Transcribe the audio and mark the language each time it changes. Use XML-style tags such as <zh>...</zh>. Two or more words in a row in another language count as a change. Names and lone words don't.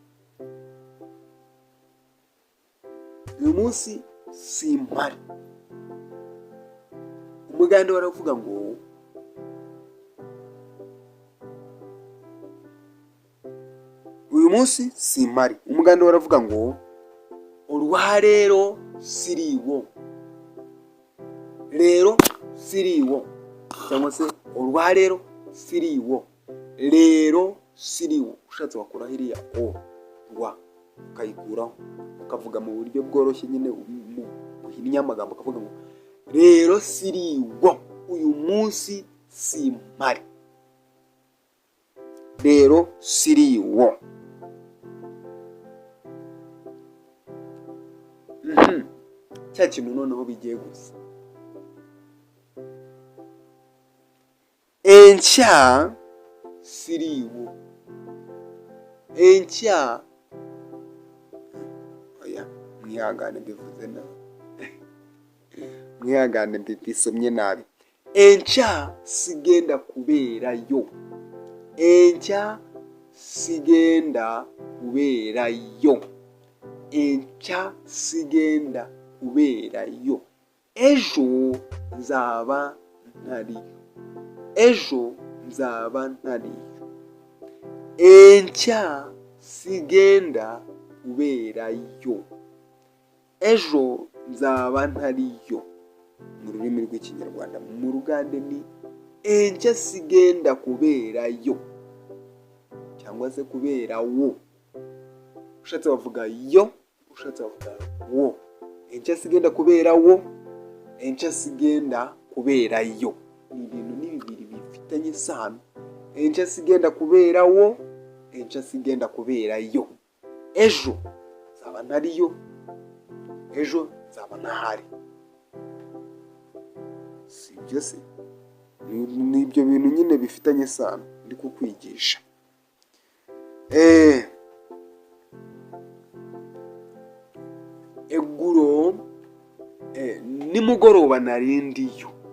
<rw>Uyu munsi simpari. Umugande waravuga ngo uyu munsi simpari. Umugande waravuga ngo</rw> <lg>olwa leero siriiwo. Leero siriiwo</lg> <rw>cyangwa se</rw> <lg>olwa leero siriiwo. Leero siriiwo.</lg> <rw>Ushatse wakura hiriya o rwa ukayikuraho ukavuga mu buryo bworoshye nyine uhinnye amagambo ukavuga ngo</rw> <lg>leero siriiwo.</lg> <rw>Uyu munsi simpari.</rw> <lg>Leero siriiwo.</lg> <rw>Cya kintu noneho bigiye gusa.</rw> <lg>Enkya siriiwo.</lg> <rw>Enkya oya mwihangane mbivuze nabi. Mwihangane mbisomye nabi.</rw> <lg>Enkya sigenda kubeerayo. Enkya sigenda kubeerayo. Enkya sigenda kubeerayo.</lg> <rw>Ejo nzaba ntariyo. Ejo nzaba ntariyo.</rw> <lg>Enkya sigenda kubeerayo.</lg> <rw>Ejo nzaba ntariyo. Mu rurimi rw'ikinyarwanda. Mu Rugande ni</rw> <lg>enkya sigenda kubeerayo</lg> <rw>cyangwa se kuberawo. Ushatse wavuga yo, ushatse wavuga wo.</rw> <lg>Enkya sigenda kuberawo, enkya sigenda kuberayo.</lg> <rw>Ni ibintu ni bibiri bifitanye isano.</rw> <lg>Enkya sigenda kuberawo, enkya sigenda kuberayo.</lg> <rw>Ejo nzaba ntariyo, ejo nzaba ntahari. Si ibyo se? Ni ibyo bintu nyine bifitanye isano ndi kukwigisha.</rw> <lg>Eguro nimugoroba narindiyo.</lg>